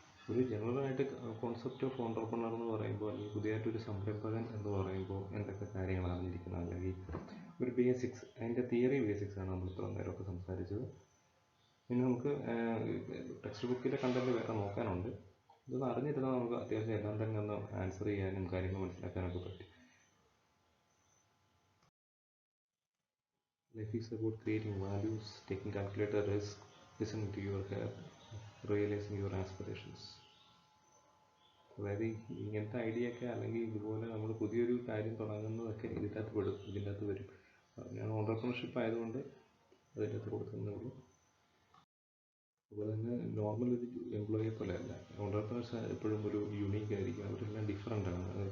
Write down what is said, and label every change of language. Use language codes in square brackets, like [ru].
[ml] ഒരു ജനറലായിട്ട് concept of entrepreneur എന്ന് പറയുമ്പോൾ, അല്ലെങ്കിൽ പുതിയതായിട്ടൊരു സംരംഭകൻ എന്ന് പറയുമ്പോൾ എന്തൊക്കെ കാര്യങ്ങൾ അറിഞ്ഞിരിക്കണം, അല്ലെങ്കിൽ ഒരു ബേസിക്സ്, അതിൻ്റെ തിയറി ബേസിക്സ് ആണ് നമ്മൾ ഇത്ര നേരമൊക്കെ സംസാരിച്ചത്. പിന്നെ നമുക്ക് ടെക്സ്റ്റ് ബുക്കിലെ കണ്ടന്റ് വേറെ നോക്കാനുണ്ട്. ഇതൊന്ന് അറിഞ്ഞിരുന്നാൽ നമുക്ക് അത്യാവശ്യം എല്ലാം തന്നെ ഒന്ന് ആൻസർ ചെയ്യാനും കാര്യങ്ങൾ മനസ്സിലാക്കാനൊക്കെ പറ്റും. [en] Life is about creating values, taking calculated risk, listening to your heart, realizing your aspirations. [ml] അതായത് ഇങ്ങനത്തെ ഐഡിയ ഒക്കെ അല്ലെങ്കിൽ ഇതുപോലെ നമ്മൾ പുതിയൊരു കാര്യം തുടങ്ങുന്നതൊക്കെ ഇതിൻ്റെ അകത്ത് വരും. അതിനാണ് ഓണ്ടർപ്രണർഷിപ്പ് ആയതുകൊണ്ട് അതിൻ്റെ അകത്ത് കൊടുക്കുന്നതുള്ളൂ. അതുപോലെ തന്നെ നോർമൽ ഒരു എംപ്ലോയിയെ പോലെയല്ല, ഓണ്ടർപ്രണേഴ്സ് എപ്പോഴും ഒരു യുണീക്ക് ആയിരിക്കും, അവരെല്ലാം ഡിഫറെൻ്റ് ആണ്.